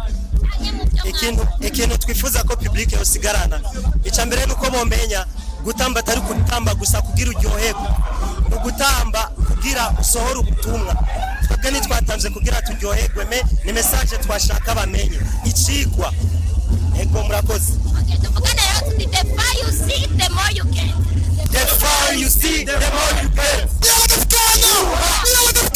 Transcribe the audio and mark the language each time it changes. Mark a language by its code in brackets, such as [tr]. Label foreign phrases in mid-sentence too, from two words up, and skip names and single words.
[rn] ikintu twifuza ko publique yosigarana ica mbere nuko bomenya gutamba atari gutamba gusa kugira uryoherwe no gutamba kugira usohora ubutumwa twebwe ntitwatanze kugira turyoherwe ni message twashaka bamenye icigwa ego murakoze tuvugana rero tuti [en] the far you see the more you get the far you see the more you get